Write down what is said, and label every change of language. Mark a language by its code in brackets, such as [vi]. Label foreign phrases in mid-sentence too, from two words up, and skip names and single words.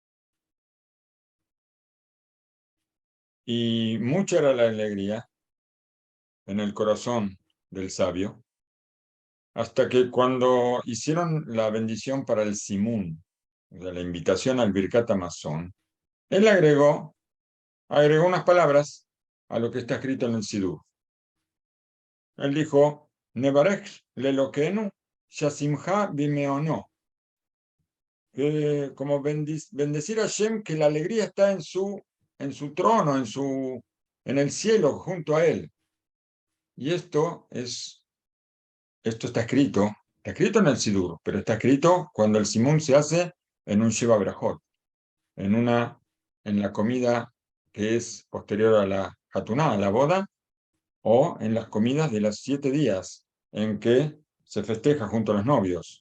[es] Y mucha era la alegría en el corazón del sabio, hasta que cuando hicieron la bendición para el Simún, o sea, la invitación al [he] ברכת המזון, [es] él agregó unas palabras a lo que está escrito en el Sidur. Él dijo, [he] נברך לאלוהינו שהשמחה במעונו, [es] que como bendecir a Shem, que la alegría está en su trono, en el cielo, junto a él. Y esto está escrito en el Sidur, pero está escrito cuando el Simón se hace en un [he] שבע ברכות, [es] en la comida que es posterior a la Hatuná, a la boda, o en las comidas de los 7 días en que se festeja junto a los novios.